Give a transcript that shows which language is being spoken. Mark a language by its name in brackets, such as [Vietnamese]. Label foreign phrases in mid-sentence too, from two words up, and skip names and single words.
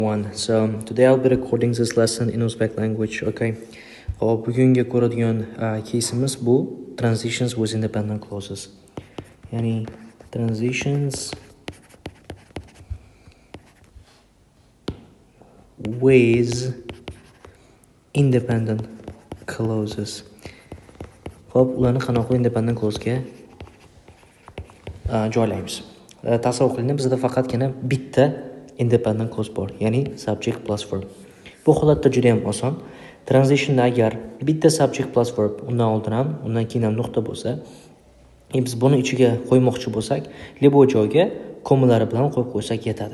[English] So today I'll be recording this lesson in Uzbek language. [Uzbek] Okay. Hop, bugungi ko'radigan case'imiz bu [English] transitions with independent clauses. [Uzbek] Ya'ni [English] transitions with independent clauses. [Uzbek] Hop, ularni qanaqa [English] independent clause'ga [Uzbek] joylaymiz. Tasavvur qiling, bizda faqatgina bitta [English] independent clause [Uzbek] bor, ya'ni [English] subject plus verb. [Uzbek] Bu holatda juda ham oson. Transitionda agar bitta [English] subject plus verb, [Uzbek] undan oldin ham, undan keyin ham nuqta bo'lsa, biz buni ichiga qo'ymoqchi bo'lsak, lebo joyga komalari bilan qo'yib qo'ysak yetadi.